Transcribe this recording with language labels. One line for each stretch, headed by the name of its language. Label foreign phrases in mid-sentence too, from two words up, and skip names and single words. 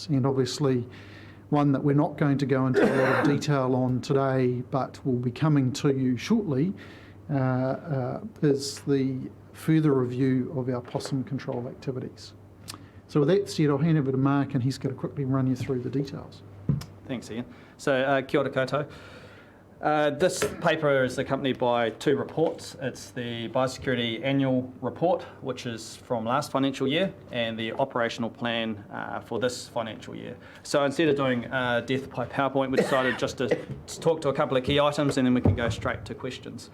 English: And obviously one that we're not going to go into a lot of detail on today, but will be coming to you shortly, is the further review of our possum control activities. So with that said, I'll hand over to Mark, and he's going to quickly run you through the details. Thanks, Ian. So
Māori: kia ora koutou.
English: This paper is accompanied by two reports. It's the Biosecurity Annual Report, which is from last financial year, and the operational plan for this financial year. So instead of doing death by PowerPoint, we decided just to talk to a couple of key items, and then we can go straight to questions.